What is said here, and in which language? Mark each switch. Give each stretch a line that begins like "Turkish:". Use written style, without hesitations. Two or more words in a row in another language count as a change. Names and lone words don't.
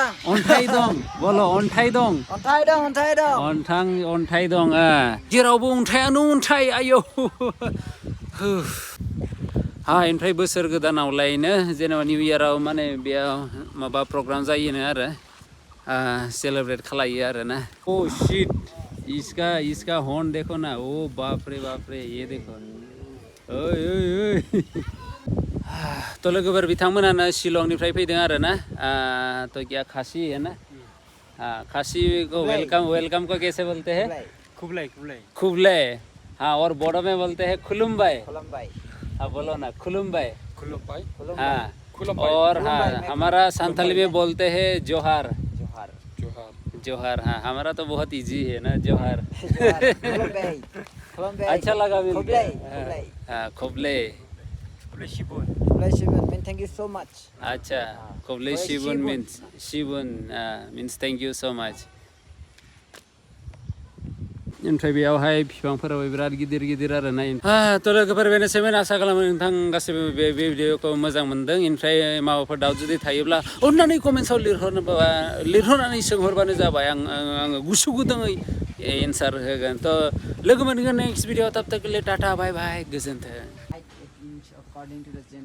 Bodo: अन्थाइ दं बल' अन्थाइ दं अन्थाइ दं जेरावबो अन्थाइयानो अन्थाइ आयौ ओमफ्राय बोसोर गोदानावलायनो जेनेबा निउ इयाराव माने बेयाव माबा प्रग्राम जायोनो आरो सेलेब्रेट खालायो आरो
Hindi: ना
English: oh shit
Hindi: इसका हर्न देखो ना ओ बापरे ये देखो ओइ तो
Bodo: लोगोफोर बिथांमोनानो शिलंनिफ्राय फैदों आरो
Hindi: ना तो क्या खासी है ना खासी को वेलकम को कैसे बोलते हैं खुबले हाँ और बोडो में बोलते हैं खुलुम्बाई हाँ बोलो ना खुलुम्बाई हाँ और हाँ हमारा संथाली में बोलते हैं जोहार हाँ हमारा तो बहुत इजी है ना जोहार अच्छा लगा मिलके हाँ खुबले
English: mean thank you so much
Bodo: अच्छा
Khasi: खुबले शिबुन
English: means thank you so much
Bodo: ओमफ्राय बेयावहाय बिफांफोराबो बिराद गिदिर आरो ना थ' लोगोफोर बेनोसैमोन आसा खालामो नोंथां गासैबो बे भिडिअखौ मोजां मोनदों ओमफ्राय माबाफोर दाउट जुदि थायोब्ला अननानै कमेन्ट्सआव लिरहरनानै सोंहरबानो जाबाय आङो गुसु गुदुङै एन्सार होगोन थ' लोगो मोनगोन
English: next video'
Bodo: थाब टाटा
English: bye bye
Bodo: गोजोन्थों